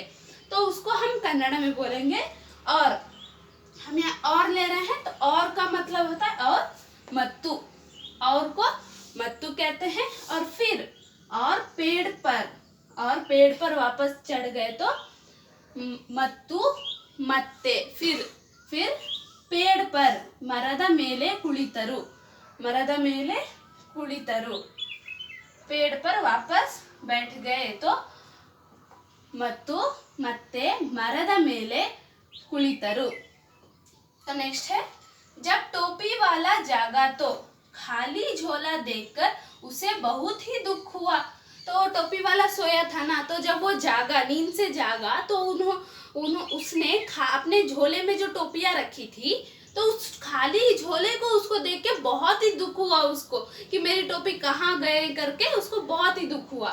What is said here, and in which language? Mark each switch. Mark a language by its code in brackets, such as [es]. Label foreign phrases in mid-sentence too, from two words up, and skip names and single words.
[hi] तो उसको हम कन्नड़ा में बोलेंगे और। हम यहाँ और ले रहे हैं, तो और का मतलब होता है और मत्तु, और को मत्तु कहते हैं। और फिर और पेड़ पर वापस चढ़ गए, तो [kn] ಮತ್ತು ಮತ್ತೆ, [hi] फिर पेड़ पर, [kn] मರದ ಮೇಲೆ ಕುಳಿತರು, [hi] पेड़ पर वापस बैठ गए, तो [kn] ಮತ್ತು ಮತ್ತೆ ಮರದ ಮೇಲೆ ಕುಳಿತರು। [hi] तो नेक्स्ट है, जब टोपी वाला जागा तो खाली झोला देखकर उसे बहुत ही दुख हुआ। तो टोपी वाला सोया था ना, तो जब वो जागा, नींद से जागा, तो उसने अपने झोले में जो टोपियां रखी थी, तो उस खाली झोले को उसको देख के बहुत ही दुख हुआ उसको कि मेरी टोपी कहाँ गए करके उसको बहुत ही दुख हुआ।